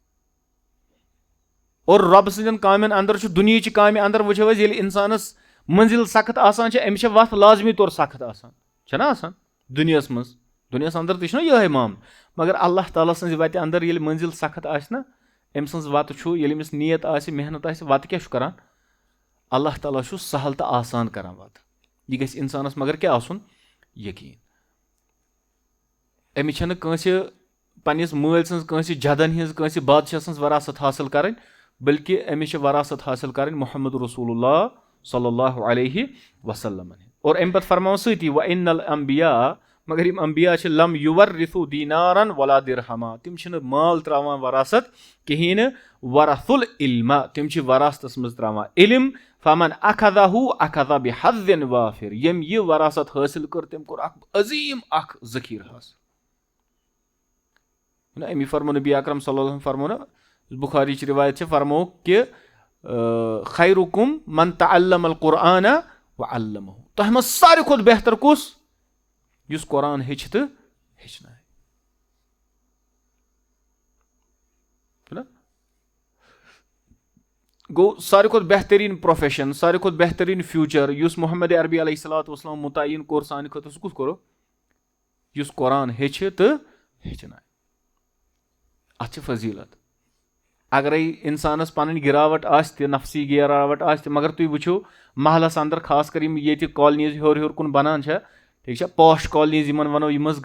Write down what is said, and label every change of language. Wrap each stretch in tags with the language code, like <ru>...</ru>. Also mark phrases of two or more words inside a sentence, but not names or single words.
<ks>اور رۄبہٕ سٕنٛدٮ۪ن کامٮ۪ن اندر چھُ دُنہِچہِ کامہِ اندر وٕچھو أسۍ ییٚلہِ انسانس منزِل سخت آسان چھِ أمِس چھےٚ وتھ لازمی طور سخت آسان چھےٚ نہ آسان دُنیاہس منٛز دُنیاہس اندر تہِ چھُنہ یِہے معاملہٕ مگر اللہ تعالیٰ سٕنٛزِ وتہِ اندر ییٚلہِ منزِل سخت آسہِ نہ أمۍ سٕنٛز وتہٕ چھُ ییٚلہِ أمِس نیت آسہِ محنت آسہِ وتہٕ کیٛاہ چھُ کران اللہ تعالیٰ چھُ سہل تہٕ آسان کران وتہٕ یہِ گژھِ انسانس مگر کیٛاہ آسُن یقیٖن أمِس چھنہٕ کٲنٛسہِ پننِس مٲلۍ سٕنٛز کٲنٛسہِ جدن ہِنٛز کٲنٛسہِ بادشاہ سٕنٛز وراثت حٲصِل کرٕنۍ بلکہِ أمِس چھِ وراثت حٲصِل کرٕنۍ محمد رسول اللہ</ks> <ar>صلی اللہ علیہ وسلم</ar> <ks>اور امہِ پتہٕ فرماوان سۭتی</ks> <ar>وَإِنَّ الْأَنبِیاء</ar> <ks>مگر یِم انبیا چھِ</ks> <ar>لم یُوَرِّثُوا دیٖنارًا ولا دِرہما</ar> <ks>تِم چھِنہٕ مال تراوان وراثت کِہینۍ نہٕ</ks> <ar>وَرَثُوا الْعِلْمَ</ar> <ks>تِم چھِ وراثتس منٛز تراوان علم</ks> <ar>فمن أخذه أخذ بحظ وافر</ar> <ks>ییٚمۍ یہِ وراثت حٲصِل کٔر تٔمۍ کوٚر اکھ عظیٖم اکھ ذخیٖرٕ حٲصِل امی فرمو نبی اکرم</ks> <ar>صلی اللہ علیہ وسلم</ar> <ks>فرمو نا بخاری چہِ روایت چھِ فرمو کہِ</ks> <ar>خیرکم من تعلم القرآن وعلمہ</ar> <ks>تۄہہِ منٛز ساروی کھۄتہٕ بہتر کُس یُس قرآن ہیٚچھِ تہٕ ہیٚچھنایہِ گوٚو ساروی کھۄتہٕ بہتریٖن پروفیشن ساروی کھۄتہٕ بہتریٖن فیوٗچر یُس محمد عربی</ks> <ar>علیہ الصلوۃ والسلام</ar> <ks>مُتعین کوٚر سانہِ خٲطرٕ سُہ کُس کوٚرُکھ یُس قرآن ہیٚچھِ تہٕ ہیٚچھنایہِ اتھ چھِ فضیلت اگرے انسانس پنٕنۍ گراوٹ آسہِ تہِ نفسی گراوٹ آسہِ تہِ مگر تُہۍ وٕچھِو محلس اندر خاص کر یِم ییٚتہِ کالنیٖز ہیوٚر ہیوٚر کُن بنان چھےٚ ٹھیٖک چھا پاش کالنیٖز یِمن ونو یِم حظ</ks>